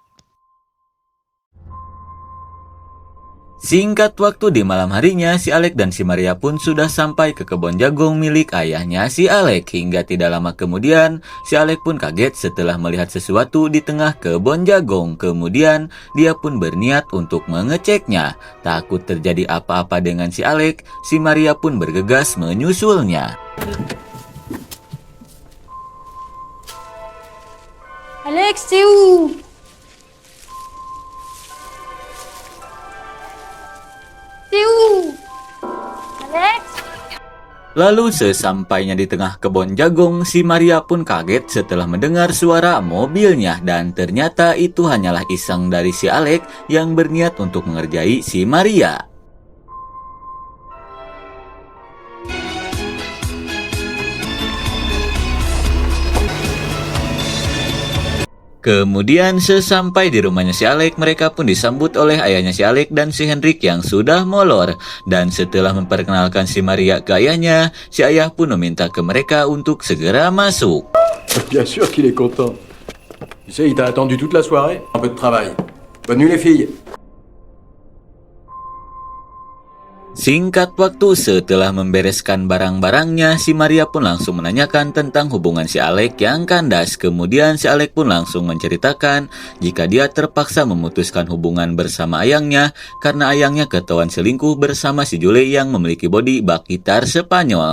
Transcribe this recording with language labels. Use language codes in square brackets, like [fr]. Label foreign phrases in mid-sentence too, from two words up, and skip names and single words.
[id] Singkat waktu di malam harinya, si Alec dan si Maria pun sudah sampai ke kebun jagung milik ayahnya si Alec. Hingga tidak lama kemudian, si Alec pun kaget setelah melihat sesuatu di tengah kebun jagung. Kemudian, dia pun berniat untuk mengeceknya. Takut terjadi apa-apa dengan si Alec, si Maria pun bergegas menyusulnya. [fr] Alex, c'est où? Alex? [id] Lalu sesampainya di tengah kebun jagung, si Maria pun kaget setelah mendengar suara mobilnya, dan ternyata itu hanyalah iseng dari si Alec yang berniat untuk mengerjai si Maria. Kemudian sesampai di rumahnya si Alec, mereka pun disambut oleh ayahnya si Alec dan si Hendrik yang sudah molor. Dan setelah memperkenalkan si Maria ke ayahnya, si ayah pun meminta ke mereka untuk segera masuk. [fr] Bien sûr qu'il est content. Tu sais, il t'a attendu toute la soirée. Un peu de travail. Bonne nuit les filles. [id] Singkat waktu setelah membereskan barang-barangnya, si Maria pun langsung menanyakan tentang hubungan si Alec yang kandas. Kemudian si Alec pun langsung menceritakan jika dia terpaksa memutuskan hubungan bersama ayangnya karena ayangnya ketahuan selingkuh bersama si Jule yang memiliki body bak gitar Spanyol.